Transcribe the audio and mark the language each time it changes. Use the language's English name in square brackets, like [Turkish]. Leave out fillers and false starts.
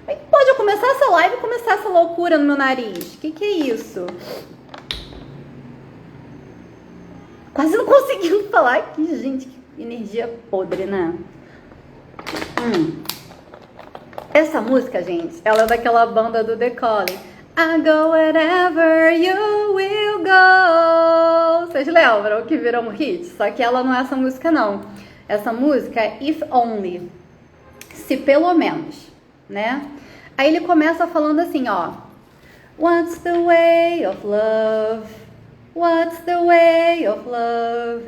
[Portuguese] Pode eu começar essa live e começar essa loucura no meu nariz? O que é isso? Quase não consegui falar aqui, gente, que energia podre, né? Essa música, gente, ela é daquela banda do The Calling. [English] I go wherever you will go. [Portuguese] Vocês lembram que virou um hit? Só que ela não é essa música, não. Essa música é If Only. Se pelo menos, né? Aí ele começa falando assim, ó. [English] What's the way of love? What's the way of love?